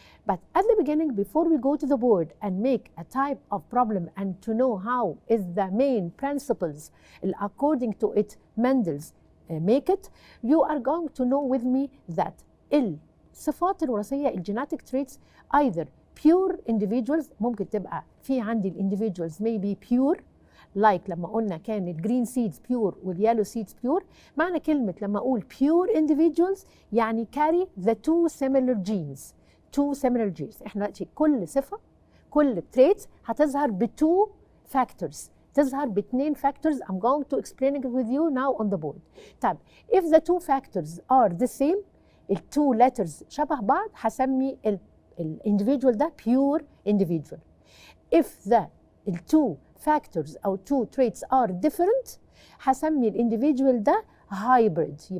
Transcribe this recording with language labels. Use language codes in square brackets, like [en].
[en] But at the beginning, before we go to the board and make a type of problem and to know how is the main principles according to it Mendel's make it, you are going to know with me that الصفات الوراثية genetic traits either pure individuals، [ar] ممكن تبقى في عندي [en] individuals may be pure like [ar] لما قلنا كان [en] green seeds pure والyellow seeds pure. [ar] معنى كلمة لما أقول [en] pure individuals يعني carry the two similar genes. [ar] احنا دلوقتي كل صفة كل traits هتظهر ب2 factors، تظهر ب2 factors. [en] I'm going to explain it with you now on the board. طب if the two factors are the same، التو letters [ar] شبه بعض، هسمي [en] individual ده pure individual. If the two factors أو two traits are different، هسمي individual ده hybrid.